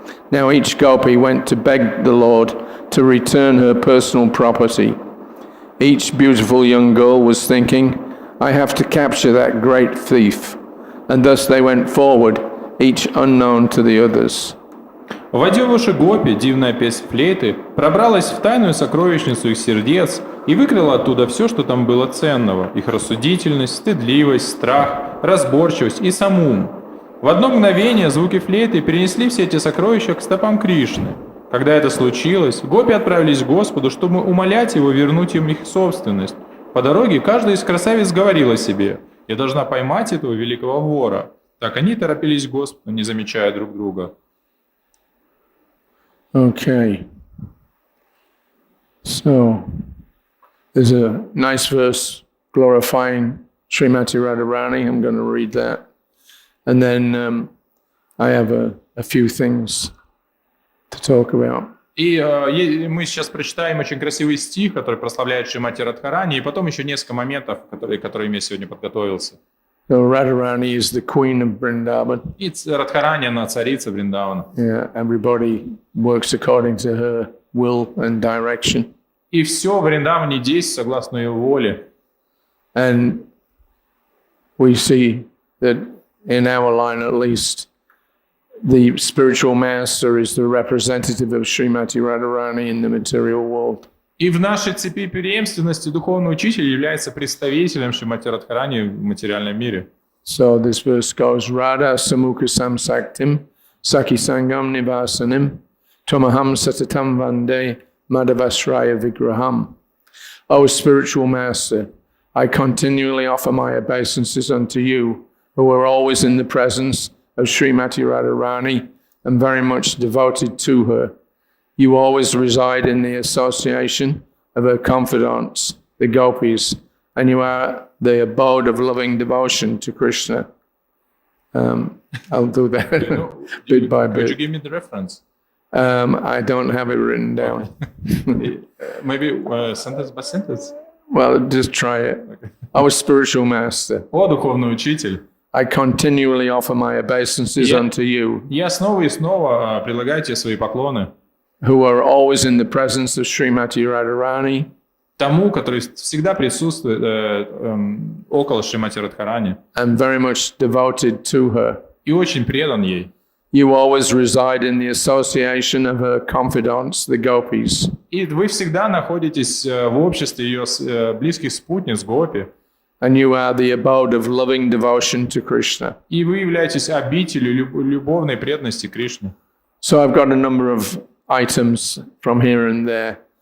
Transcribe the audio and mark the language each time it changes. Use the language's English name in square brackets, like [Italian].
[English] Now each gopi went to beg the Lord to return her personal property. Each beautiful young girl was thinking, I have to capture that great thief. And thus they went forward, each unknown to the others. [Russian] Вводя в уши гопи, дивная песнь флейты пробралась в тайную сокровищницу их сердец и выкрала оттуда все, что там было ценного, их рассудительность, стыдливость, страх, разборчивость и сам ум. В одно мгновение звуки флейты перенесли все эти сокровища к стопам Кришны. Когда это случилось, гопи отправились к Господу, чтобы умолять Его вернуть им их собственность. По дороге каждая из красавиц говорила себе: «Я должна поймать этого великого вора». Так они торопились к Господу, не замечая друг друга. [English] Okay. So, there's a nice verse glorifying Srimati Radharani. I'm going to read that. And then I have a few things to talk about. [Russian] И мы сейчас прочитаем очень красивый стих, который прославляет Шримати Радхарани, и потом еще несколько моментов, которыми я сегодня подготовился. [English] So Radharani is the queen of Vrindavan. [Russian] И Радхарани, она царица Вриндавана. [English] Yeah, everybody works according to her will and direction. [Russian] И все в Вриндаване действует согласно ее воле. [English] And we see that in our line at least, the spiritual master is the representative of Srimati Radharani in the material world. [Russian] И в нашей цепи преемственности духовный учитель является представителем Шримати Радхарани в материальном мире. [English] So this verse goes, [Sanskrit] Radha samukha samsaktim saki sangam nivasanim tomaham satatam vande madhavasraya vigraham. [English] O spiritual master, I continually offer my obeisances unto you, who are always in the presence of Srimati Radharani and very much devoted to her. You always reside in the association of her confidants, the gopis, and you are the abode of loving devotion to Krishna. I'll do that bit by bit. Could you give me the reference? I don't have it written down. Maybe sentence by sentence? Well, just try it. Our spiritual master, [Russian] О, духовный учитель, [English] I continually offer my obeisances unto you, [Russian] я снова и снова предлагаю тебе свои поклоны, [English] who are always in the presence of Srimati Radharani, [Russian] тому, который всегда присутствует около Шримати Радхарани [English] and very much devoted to her. [Russian] и очень предан ей. [English] You always reside in the association of her confidants, the gopis. [Russian] И вы всегда находитесь в обществе ее близких спутниц, гопи. [English] And you are the abode of loving devotion to Krishna. [Russian] И вы являетесь обителью любовной преданности Кришне. [English] So I've got a number of items from here and there.